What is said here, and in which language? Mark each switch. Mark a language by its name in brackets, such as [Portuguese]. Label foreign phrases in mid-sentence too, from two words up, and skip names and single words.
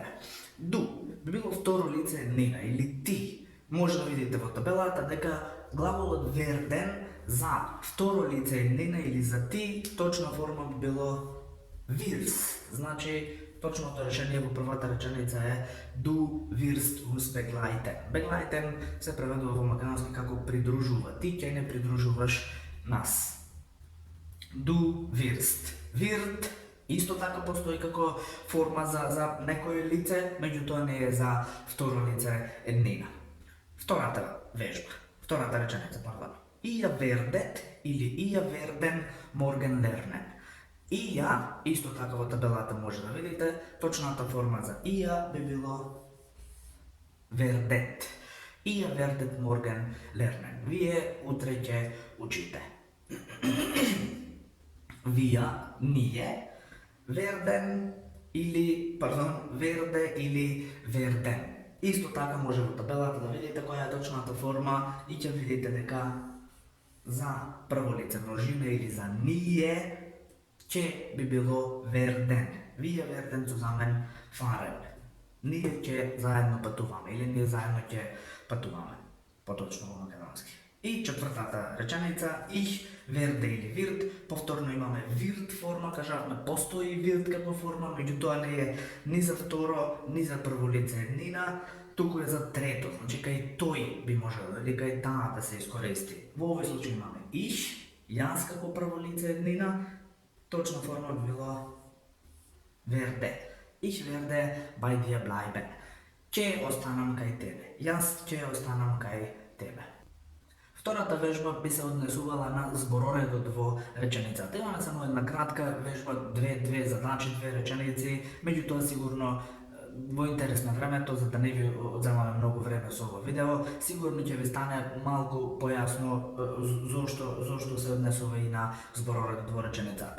[Macedonian] Ду би било второ лице еднина или ти. Може да видите во табелата дека глаголот werden за второ лице еднина или за ти, точна форма би било wirst. Значи точното решение во првата реченица е [German] Du wirst uns begleiten. [Macedonian] Begleiten се преведува во македонски како придружува. Ти ќе не придружуваш нас. [German] Du wirst. [Macedonian] Wird исто така постои како форма за некое лице, меѓутоа не е за второ лице еднина. Втората вежба, втората реченица, пардон. [German] Ihr werdet или ihr werden morgen lernen. [Macedonian] Ија, исто така во табелата може да видите, точната форма за ија би било werdet. [German] Ihr werdet morgen lernen. [Macedonian] Вие утре ќе учите. Вие, ние, [German] werden werde или werden. [Macedonian] Исто така може во табелата да видите која е точната форма и ќе видите дека за прво лице множина или за ние ќе би било werden. [German] Вие werden zusammen fahren. [Macedonian] Ние ќе заедно патуваме или ние заедно ќе патуваме. Поточно во македонски. И четвртата реченица [German] ich werde [Macedonian] или wird. Повторно имаме wird форма, кажавме постои wird како форма, меѓутоа не е ни за второ, ни за прво лице еднина, туку е за трето, значи кај тој би можело или кај таа да се искористи. Во овој случај имаме ich, јас како прво лице еднина, точна форма би било werde. [German] Ich werde bei dir bleiben. [Macedonian] Ќе останам кај тебе. Јас ќе останам кај тебе. Втората вежба би се однесувала на збороредот во реченицата. Имаме само една кратка вежба, две задачи, две реченици, меѓутоа сигурно во интерес на времето, за да не ви одземаме многу време со ово видео, сигурно ќе ви стане малку појасно зошто се однесува и на збороредот во реченицата.